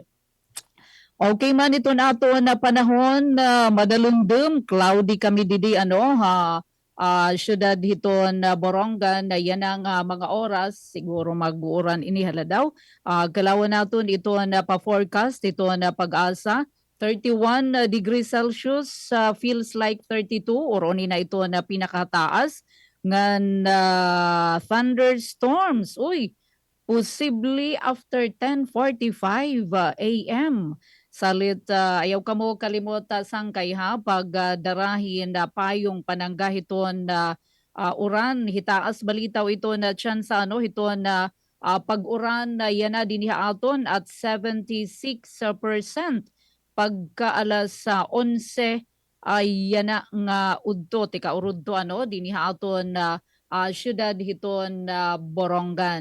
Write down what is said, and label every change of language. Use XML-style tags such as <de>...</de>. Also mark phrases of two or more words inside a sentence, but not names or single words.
<war>Okay man ito naton na panahon madalundom, cloudy kami didi syudad hiton Borongan na yan ang mga oras siguro mag-uuran inihala daw. Kalawan naton ito na pa-forecast, ito na pag-asa</war> <en>31 degrees Celsius, feels like 32</en> <war>or oni na ito na pinakataas ngan thunderstorms. Uy,</war> <en>possibly after 10:45 a.m.</en> <war>Salit ayaw kamo kalimot sangkay ha pag darahin na payong pananggahiton na uran hitaas balitaw ito na tsansa hiton na pag-uran na yan na dinhi aton at 76% pagka alas 11 ay yan na nga udto tika urudto dinhi aton syudad hiton Borongan.</war>